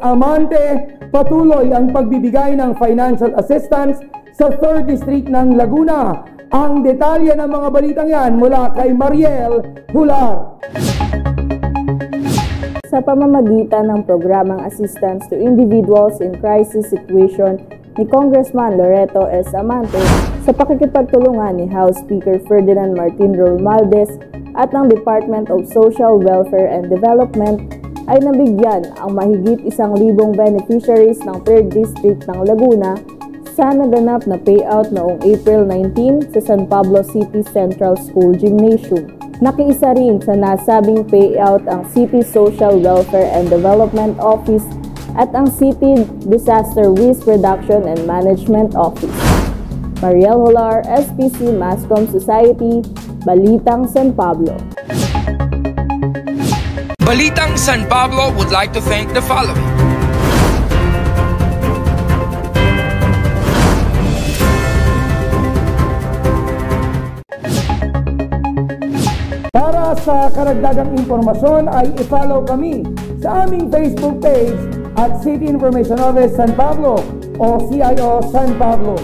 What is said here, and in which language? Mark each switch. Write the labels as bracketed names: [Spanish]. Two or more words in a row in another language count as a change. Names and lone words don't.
[Filipino] Amante, patuloy ang pagbibigay ng [English] financial assistance [Filipino] sa 3rd District ng Laguna. Ang detalye ng mga balitang yan mula kay Mariel Hular. Sa pamamagitan ng programang Assistance to Individuals in Crisis Situation ni Congressman Loreto S. Amante sa pakikipagtulungan ni House Speaker Ferdinand Martin Romualdez at ng Department of Social Welfare and Development, ay nabigyan ang mahigit 1,000 beneficiaries ng 3rd District ng Laguna sa naganap na payout noong April 19 sa San Pablo City Central School Gymnasium. Nakiisa rin sa nasabing payout ang City Social Welfare and Development Office at ang City Disaster Risk Reduction and Management Office. Mariel Holar, SPC Mascom Society, Balitang San Pablo. [English] Balitang San Pablo would like to thank the following. [Filipino] Para sa karagdagang impormasyon ay i-follow kami sa aming Facebook page at City Information Office San Pablo o CIO San Pablo.